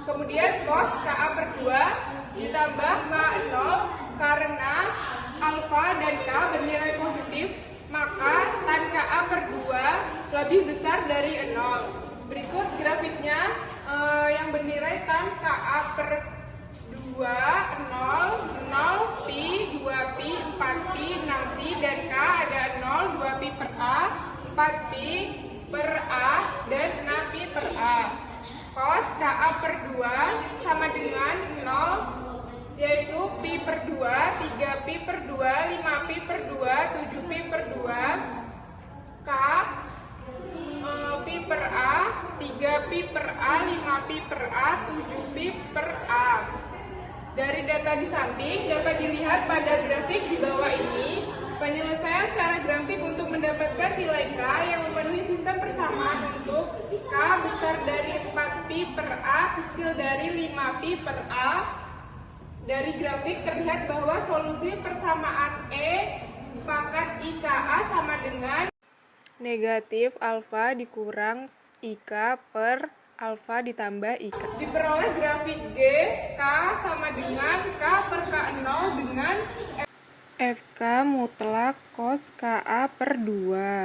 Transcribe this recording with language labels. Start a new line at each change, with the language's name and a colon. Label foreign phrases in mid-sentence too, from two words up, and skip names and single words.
Indonesian: Kemudian cos KA per 2 ditambah K0 karena alfa dan K bernilai positif maka tan KA per 2 lebih besar dari 0. Berikut grafiknya yang bernilai tan KA per 2, 0, 0, pi, 2pi, 4pi, 6pi, dan K ada 4pi per A dan 6pi per A. Cos KA per 2 sama dengan 0, yaitu pi per 2, 3pi per 2, 5pi per 2, 7pi per 2, K pi per A, 3pi per A, 5pi per A, 7pi per A. Dari data di samping dapat dilihat pada grafik di bawah ini, penyelesaian secara grafik untuk mendapatkan nilai K yang memenuhi sistem persamaan untuk K besar dari 4pi per A kecil dari 5pi per A. Dari grafik terlihat bahwa solusi persamaan E pangkat IKA sama dengan negatif alfa dikurang IK per alfa ditambah IK. Diperoleh grafik G, K sama dengan K per K0 dengan FK mutlak cos KA per 2.